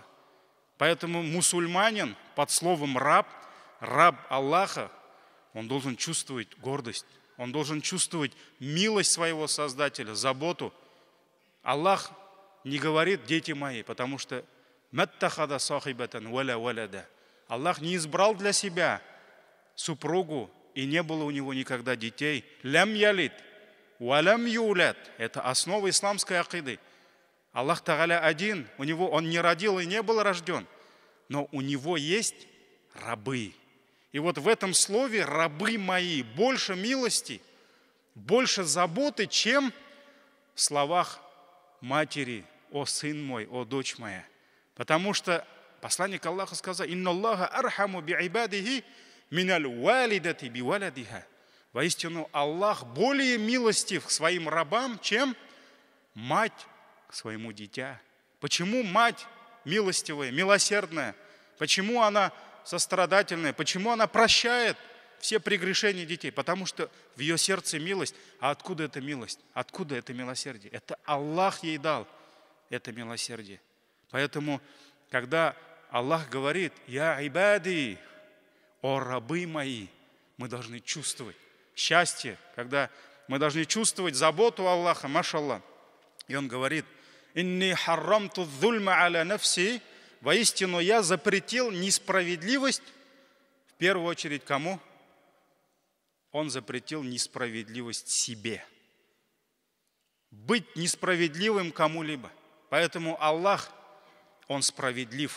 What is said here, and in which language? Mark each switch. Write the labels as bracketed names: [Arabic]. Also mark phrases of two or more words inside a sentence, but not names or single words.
[Russian] Поэтому мусульманин под словом «раб», раб Аллаха, он должен чувствовать гордость, он должен чувствовать милость своего Создателя, заботу. Аллах не говорит: «дети мои», потому что [Arabic] «ما اتخذ صاحبة ولا ولدا». [Russian] Аллах не избрал для себя супругу, и не было у него никогда детей. [Arabic] لم يلد، ولم يولد. [Russian] Это основа исламской акиды. [Arabic] الله تعالى [Russian] один, он не родил и не был рожден, но у него есть рабы. И вот в этом слове «рабы мои» больше милости, больше заботы, чем в словах матери: «О сын мой, о дочь моя». Потому что посланник Аллаха сказал: [Arabic] «إن الله أرحم بعباده من الوالدة بولدها». [Russian] Воистину, Аллах более милостив к своим рабам, чем мать к своему дитя. Почему мать милостивая, милосердная? Почему она сострадательная? Почему она прощает все прегрешения детей? Потому что в ее сердце милость. А откуда эта милость? Откуда это милосердие? Это Аллах ей дал это милосердие. Поэтому, когда Аллах говорит: [Arabic] «يا عبادي», [Russian] о рабы мои, мы должны чувствовать счастье, когда мы должны чувствовать заботу Аллаха, машаллах. И Он говорит: [Arabic] «إني حرمت الظلم على نفسي». [Russian] Воистину, я запретил несправедливость, в первую очередь, кому? Он запретил несправедливость себе. Быть несправедливым кому-либо. Поэтому Аллах, Он справедлив.